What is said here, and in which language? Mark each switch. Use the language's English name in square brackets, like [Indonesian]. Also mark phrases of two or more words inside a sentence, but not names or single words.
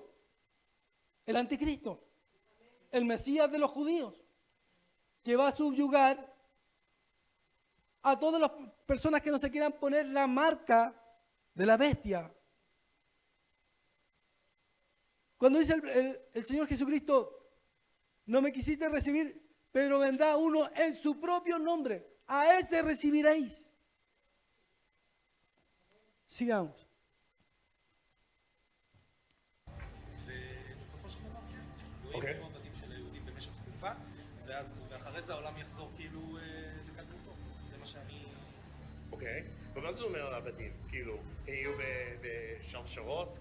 [Spanish] El anticristo, el Mesías de los judíos, que va a subyugar a todas las personas que no se quieran poner la marca de la bestia. Cuando dice el Señor Jesucristo, no me quisiste recibir, pero vendrá uno en su propio nombre, a ese recibiréis. Sigamos. [Hebrew] אוקיי. יהיו עבדים של היהודים במשך תקופה, ואחרי זה העולם יחזור כאילו לקדמותו. זה מה שאני... אוקיי. ומה זה אומר עבדים? כאילו, יהיו בשרשרות?